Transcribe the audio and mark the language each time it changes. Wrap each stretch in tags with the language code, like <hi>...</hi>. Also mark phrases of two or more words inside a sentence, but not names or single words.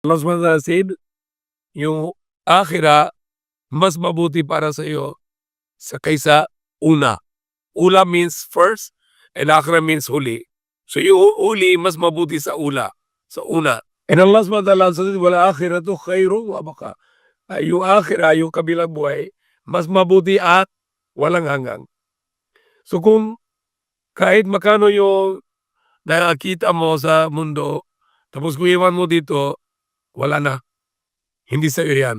<en>Allah</en> <ar>سبحانه وتعالى</ar> <en>said,</en> <tl>yung akhirah mas mabuti para sa iyo sa kaysa una.</tl> <en>Ula means first and akhirah means huli.</en> <tl>So yung huli mas mabuti sa una.</tl> <en>And Allah</en> <ar>سبحانه وتعالى</ar> <en>said,</en> <ar>والآخرة خير وأبقى.</ar> <tl>Yung akhirah, yung kabilang buhay, mas mabuti at walang hanggang. So kung kahit makano yung nakakita mo sa mundo, tapos kung iwan mo dito, wala na. Hindi sa'yo yan.</tl>